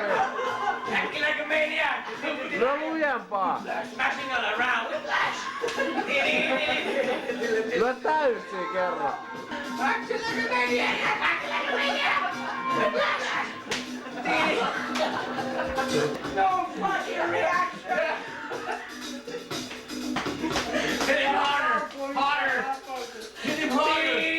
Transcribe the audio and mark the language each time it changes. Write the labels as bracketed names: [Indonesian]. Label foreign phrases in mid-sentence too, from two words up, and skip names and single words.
[English] Acting like a maniac! [Finnish] No lujempaa! [English] Smashing all around with flash! [Finnish] No täysin kerran! [English] Acting like a maniac! Acting like a maniac! With flash! No fucking reaction! Hit him harder! Harder! Hit him harder!